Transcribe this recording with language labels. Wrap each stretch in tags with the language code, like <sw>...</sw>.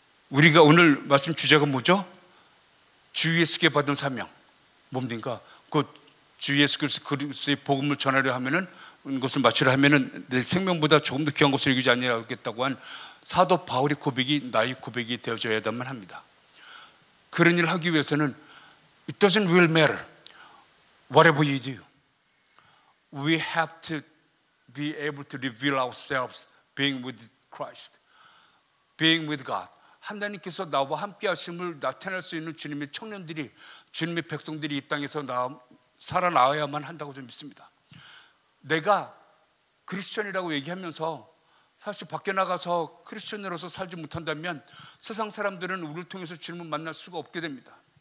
<ko>우리가 오늘 말씀 주제가 뭐죠? 주 예수께 받은 사명. 뭡니까? 그 주 예수 그리스도의 복음을 전하려 하면은, 것을 마치려 하면은 내 생명보다 조금 더 귀한 것을 여기지 아니하겠다고 한 사도 바울의 고백이 나의 고백이 되어져야만 합니다. 그런 일을 하기 위해서는</ko> <en>it doesn't really matter whatever you do. We have to be able to reveal ourselves being with Christ, being with God.</en> <ko>하나님께서 나와 함께 하심을 나타낼 수 있는 주님의 청년들이, 주님의 백성들이 이 땅에서 살아나와야만 한다고 저는 믿습니다. 내가 크리스천이라고 얘기하면서 사실 밖에 나가서 크리스천으로서 살지 못한다면 세상 사람들은 우리를 통해서 주님을 만날 수가 없게 됩니다.</ko>